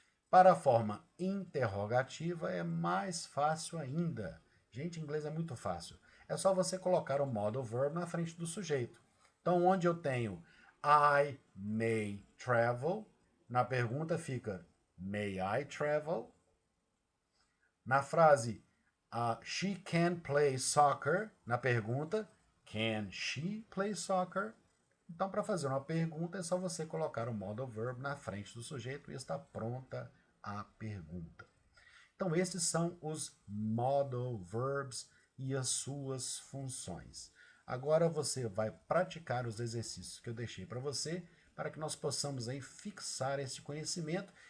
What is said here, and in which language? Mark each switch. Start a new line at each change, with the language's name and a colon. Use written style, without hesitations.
Portuguese: Para a forma interrogativa é mais fácil ainda. Gente, inglês é muito fácil. É só você colocar o modal verb na frente do sujeito. Então, onde eu tenho
English: I may travel,
Portuguese: na pergunta fica
English: may I travel?
Portuguese: Na frase
English: she can play soccer,
Portuguese: na pergunta
English: can she play soccer?
Portuguese: Então, para fazer uma pergunta, é só você colocar o modal verb na frente do sujeito e está pronta a pergunta. Então, esses são os modal verbs e as suas funções. Agora você vai praticar os exercícios que eu deixei para você, para que nós possamos aí fixar esse conhecimento.